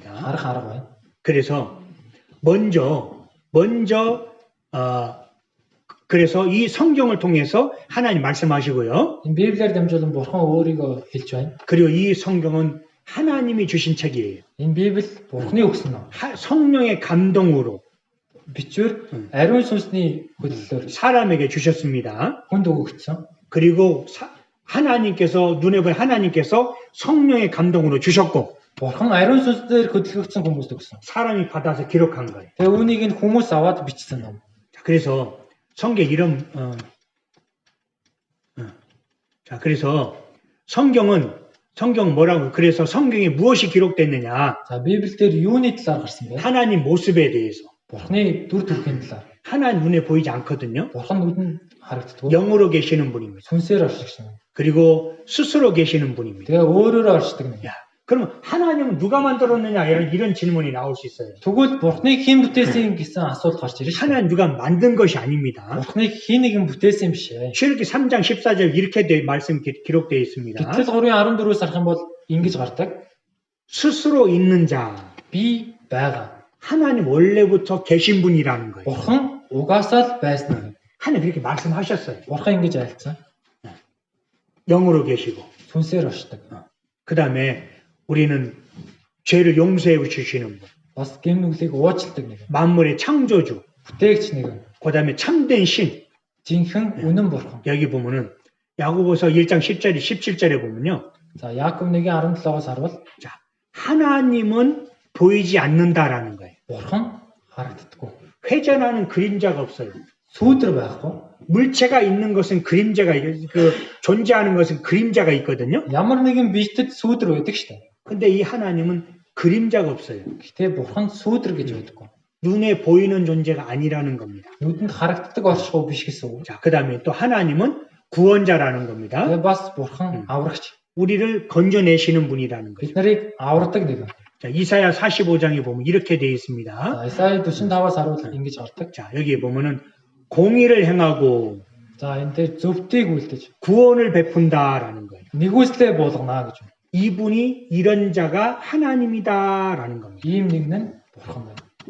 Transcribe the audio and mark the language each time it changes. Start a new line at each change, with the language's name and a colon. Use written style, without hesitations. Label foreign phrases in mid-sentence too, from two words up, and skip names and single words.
Mongolian: харах арга байна.
Korean: 그래서 먼저 그래서 이 성경을 통해서 하나님 말씀하시고요.
Mongolian: Энэ Библиэр дамжуулан бурхан өөрийгөө хэлж байна.
Korean: 그리고 이 성경은 하나님이 주신 책이에요.
Mongolian: Энэ Библи бурханы өгсөн ном.
Korean: 성령의 감동으로
Mongolian: Бичвэр ариун сүнсний хөдлөлөөр
Korean: 사람에게 주셨습니다.
Mongolian: хүнд өгөгдсөн.
Korean: 그리고 하나님께서 눈에 보인 하나님께서 성령의 감동으로 주셨고
Mongolian: Бурхан ариун сүнсээр хөдөлгөгдсөн хүмүүст өгсөн.
Korean: 사람이 받아서 기록한 거예요.
Mongolian: Тэгээ үүнийг нь хүмүүс аваад бичсэн ном.
Korean: 자, 그래서 성경 이런 자, 그래서 성경 뭐라고 그래서 성경에 무엇이 기록됐느냐?
Mongolian: За Библиэлд юуны талаар гарсан бэ?
Korean: 하나님 모습에 대해서.
Mongolian: Бурханы дүр төрхийн талаар.
Korean: 하나님 눈에 보이지 않거든요.
Mongolian: Бурхан нүдэнд харагддаг.
Korean: 영으로 계시는 분입니다.
Mongolian: Сүнсээр оршигч юм.
Korean: 그리고 스스로 계시는 분입니다.
Mongolian: Тэгээ өөрөөрөө оршдог юм.
Korean: 야, 그러면 하나님은 누가 만들었느냐 이런 질문이 나올 수 있어요.
Mongolian: Тэгвэл Бурханыг хэн бүтээсэн гэсэн асуулт гарч ирж байна.
Korean: 하나님 누가 만든 것이 아닙니다.
Mongolian: Бурханыг хэн нэгэн бүтээсэн юм биш ээ.
Korean: 출애굽기 3장 14절 이렇게 말씀 기록되어 있습니다.
Mongolian: Гэтэл 3:14-өөс харах юм бол ингэж гардаг.
Korean: 스스로 있는 자.
Mongolian: Би байгаа.
Korean: 하나님 원래부터 계신 분이라는 거예요.
Mongolian: Бурхан угаасаа л байсан юм.
Korean: 하나님 그렇게 말씀하셨어요.
Mongolian: Бурхан ингэж айлцсан.
Korean: 영으로 계시고.
Mongolian: Сүнсээр оршдог.
Korean: 그 다음에 우리는 죄를 용서해 주시는 분.
Mongolian: Бас гэм нүглийг уучладаг нэг.
Korean: 만물의 창조주.
Mongolian: Бүтээгч нэг.
Korean: 그 다음에 참된 신.
Mongolian: Жинхэнэ үнэн бурхан.
Korean: 여기 보면은 야고보서 1장 10절에 17절에 보면요.
Mongolian: За Яаков 1:17-оос харвал
Korean: 자, 하나님은 보이지 않는다라는 거예요.
Mongolian: бурхан харагддаггүй.
Korean: 회전하는 그림자가 없어요.
Mongolian: Сүүдэр байхгүй.
Korean: 물체가 있는 것은 그림자가 존재하는 것은 그림자가 있거든요.
Mongolian: Ямар нэгэн биетэд сүүдэр байдаг штэ.
Korean: 근데 이 하나님은 그림자가 없어요.
Mongolian: Гэтэ бурхан сүүдэр гэж байдаггүй.
Korean: 눈에 보이는 존재가 아니라는 겁니다.
Mongolian: Нүдэнд харагддаг оршихуй биш гэсэн үг.
Korean: 자, 그다음에 또 하나님은 구원자라는 겁니다.
Mongolian: Тэгээ бас бурхан аврагч.
Korean: 우리를 건져내시는 분이라는 거죠.
Mongolian: Бид нарыг авардаг нэг.
Korean: 자, 이사야 45장에 보면 이렇게 되어 있습니다.
Mongolian: За Исаи 45-аас харуул ингэж гардаг.
Korean: 자, 여기에 보면은 공의를 행하고
Mongolian: За энэ дээр зөвтгийг үлдэж
Korean: 구원을 베푼다라는 거예요.
Mongolian: нэгүслээ буулгана гэж.
Korean: 이분이 이런 자가 하나님이다라는 겁니다.
Mongolian: Ийм нэг нь бурхан байна.